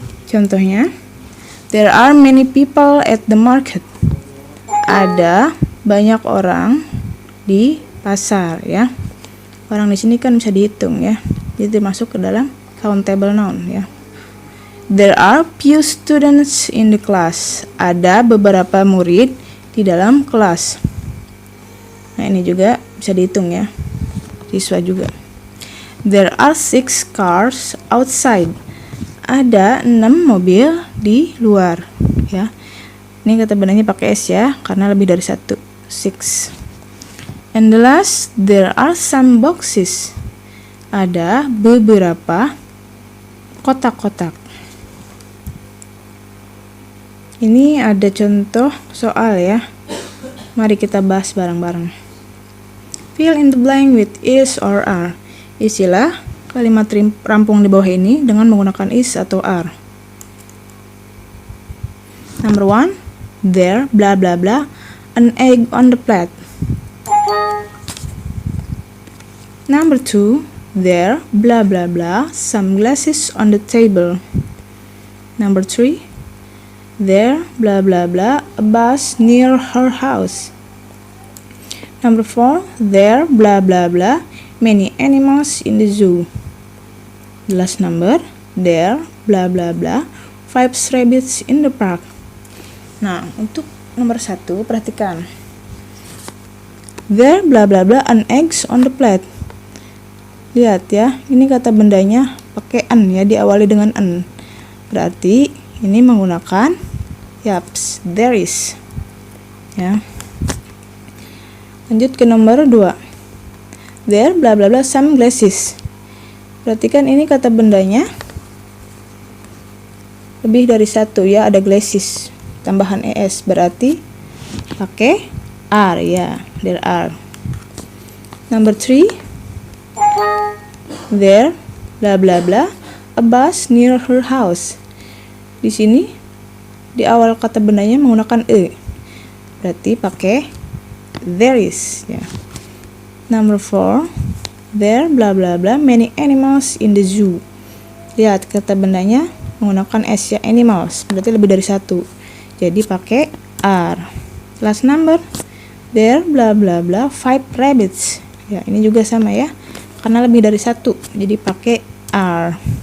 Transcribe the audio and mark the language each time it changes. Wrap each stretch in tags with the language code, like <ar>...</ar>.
<en>Contohnya, there are many people at the market.</en> <id>Ada banyak orang di pasar ya. Orang di sini kan bisa dihitung ya. Jadi masuk ke dalam countable noun ya.</id> <en>There are few students in the class.</en> <id>Ada beberapa murid di dalam kelas. Nah, ini juga bisa dihitung ya. Siswa juga.</id> <en>There are 6 cars outside.</en> <id>Ada 6 mobil di luar ya. Ini kata bendanya pakai s ya, karena lebih dari 1. 6.</id> <en>And the last, there are some boxes.</en> <id>Ada beberapa kotak-kotak. Ini ada contoh soal ya. Mari kita bahas bareng-bareng.</id> <en>Fill in the blank with is or are.</en> <id>Isilah kalimat rampung di bawah ini dengan menggunakan is atau are.</id> <en>Number 1, there blah blah blah an egg on the plate. Number 2, there blah blah blah some glasses on the table. Number 3, there blah blah blah a bus near her house. Number 4, there blah blah blah many animals in the zoo. The last number, there blah blah blah 5 rabbits in the park.</en> <id>Nah, untuk nomor 1 perhatikan.</id> <en>There blah blah blah an eggs on the plate.</en> <id>Lihat ya, ini kata bendanya pakai an ya, diawali dengan an. Berarti ini menggunakan yaps, there is. Ya. Lanjut ke nomor 2.</id> <en>There blah blah blah some glasses.</en> <id>Perhatikan ini kata bendanya lebih dari 1 ya, ada glasses tambahan es, berarti pakai are ya, there are.</id> <en>Number 3, there blah blah blah a bus near her house.</en> <id>Di sini di awal kata bendanya menggunakan e, berarti pakai there is ya.</id> <en>Number 4, there blah blah blah many animals in the zoo.</en> <id>Lihat kata bendanya menggunakan s ya, animals, berarti lebih dari 1, jadi pakai are.</id> <en>Last number, there blah blah blah 5 rabbits.</en> <id>Ya, ini juga sama ya, karena lebih dari 1, jadi pakai are.</id>